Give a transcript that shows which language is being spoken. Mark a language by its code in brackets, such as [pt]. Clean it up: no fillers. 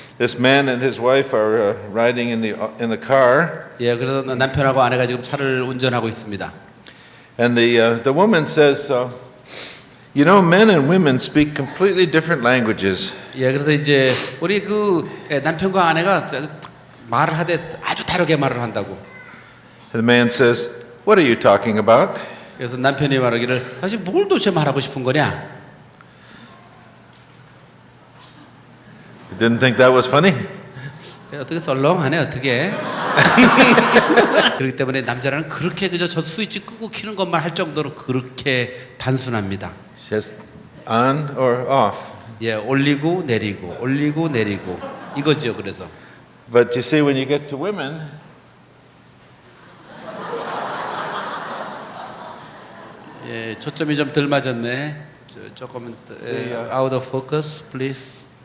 [en] This man and his wife are riding in the car. [ko] 그래서 남편하고 아내가 지금 차를 운전하고 있습니다. [en] And the woman says, you know, men and women speak completely different languages. [ko] 그래서 이제 우리 남편과 아내가 말을 하되 아주 다르게 말을 한다고. [en] And the man says, what are you talking about? [ko] 그래서 남편이 말하기를 사실 뭘 도대체 말하고 싶은 거냐? [en] You didn't think that was funny? [ko] 어떻게 썰렁하네 어떻게. 그렇기 때문에 남자라는 그렇게 그저 저 스위치 끄고 켜는 것만 할 정도로 그렇게 단순합니다. [en] Just on or off. [ko] 올리고 내리고 올리고 내리고 이거죠. 그래서. [en] But you see, when you get to women, [ko] 초점이 좀 덜 맞았네. 조금 [en] out of focus, please.